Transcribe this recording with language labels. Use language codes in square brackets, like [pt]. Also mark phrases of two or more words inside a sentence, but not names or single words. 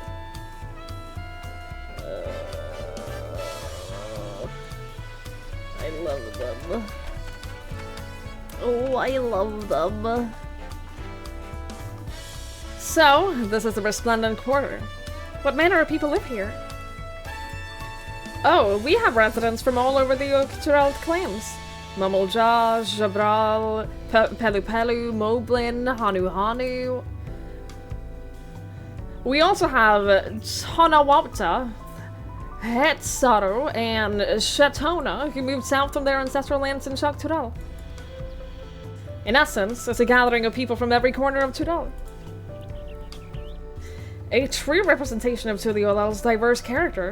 [en] I love them. Oh, I love them. So, this is the Resplendent Quarter. What manner of people live here? Oh, we have residents from all over the Octoreld clans. Mummeljaw, Jabral, Pelu Pelu, Moblin, Hanu Hanu. We also have Tonawapta, Hetsaru, and Shatona, who moved south from their ancestral lands in Shok-Turel. In essence, it's a gathering of people from every corner of Turel. A true representation of Tuliolel's diverse character.